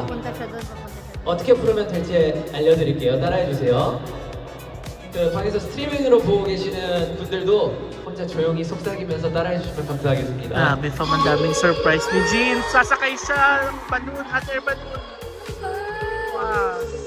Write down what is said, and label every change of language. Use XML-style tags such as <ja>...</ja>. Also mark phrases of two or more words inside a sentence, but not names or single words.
<ko>어떻게 부르면 될지 알려드릴게요. 따라해주세요. 그 방에서 스트리밍으로 보고 계시는 분들도 혼자 조용히 속삭이면서 따라해주시면 감사하겠습니다.</ko> <tl>Grabe pa, mandaming surprise ni Jean. Sasakay siya ng balloon,</tl> <en>hot air balloon. Wow.</en>